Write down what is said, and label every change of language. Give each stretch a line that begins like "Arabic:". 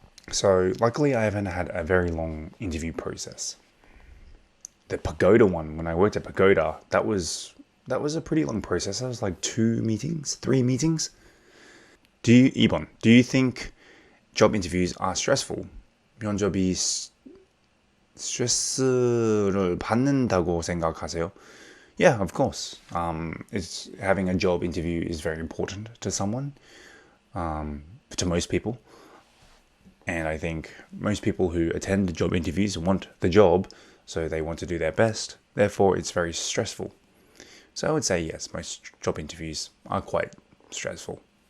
English: So luckily I haven't had a very long interview process. The Pagoda one, when I worked at Pagoda, that was a pretty long process. That was like 3 meetings.
Korean: 2번.
English: Do you think job interviews are stressful?
Korean: 면접이 스트레스를 받는다고 생각하세요?
English: Yeah, of course. Having a job interview is very important to someone, to most people. And I think most people who attend the job interviews want the job, so they want to do their best. Therefore, it's very stressful. So I would say yes, most job interviews are quite stressful.